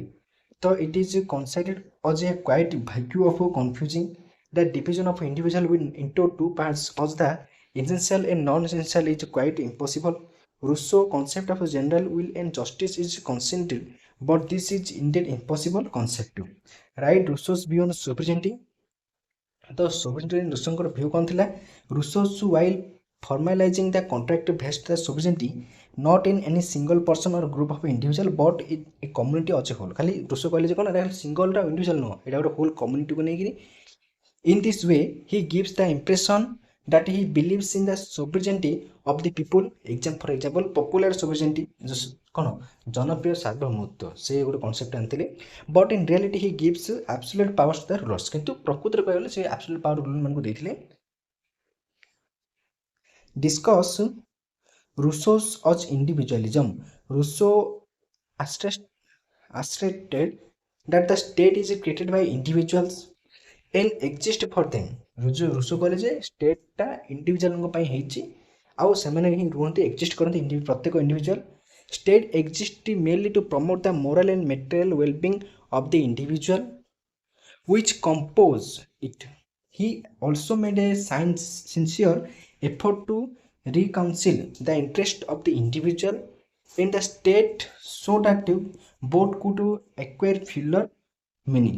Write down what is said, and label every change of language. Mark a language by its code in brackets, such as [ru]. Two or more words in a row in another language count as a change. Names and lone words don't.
[en] So it is considered as a quite vague of confusing the division of individual will into two parts as the essential and non-essential is quite impossible. Rousseau concept of general will and justice is consented, but this is indeed impossible concept. Right, Rousseau's view on sovereignty. The sovereignty [or] Rousseauଙ୍କର view କ'ଣ ଥିଲା? [en] Rousseau while formalizing the contract based the sovereignty not in any single person or group of individual but in a community as a whole. [or] ଖାଲି Rousseau କହିଲେ ଯେ କ'ଣ ଏଇଟା [en] singleଟା individual [or] ନୁହଁ, ଏଇଟା ଗୋଟେ [en] whole communityକୁ [or] ନେଇକିରି. [en] In this way, he gives the impression that he believes in the sovereignty of the people. For example, popular sovereignty [or] କ'ଣ ଜନପ୍ରିୟ ସାର୍ବଭୌମତ୍ୱ ସେ ଗୋଟେ କନସେପ୍ଟ ଆଣିଥିଲେ. [en] But in reality he gives absolute powers to the rulers. [or] କିନ୍ତୁ ପ୍ରକୃତରେ କହିବାକୁ ଗଲେ ସେ [en] absolute power ruler [or] ମାନଙ୍କୁ ଦେଇଥିଲେ. [en] Discuss Rousseau's as individualism. Rousseau asserted that the state is created by individuals and exist for them. [or] Rousseau କହିଲେ ଯେ ଷ୍ଟେଟଟା ଇଣ୍ଡିଭିଜୁଆଲଙ୍କ ପାଇଁ ହେଇଛି ଆଉ ସେମାନେ ହିଁ ରୁହନ୍ତି ଏକ୍ଜିଷ୍ଟ କରନ୍ତି ପ୍ରତ୍ୟେକ ଇଣ୍ଡିଭିଜୁଆଲ. [en] State exists merely to promote the moral and material well-being of the individual which compose it. He also made a sincere effort to reconcile the interest of the individual and the state so that both could acquire fuller meaning.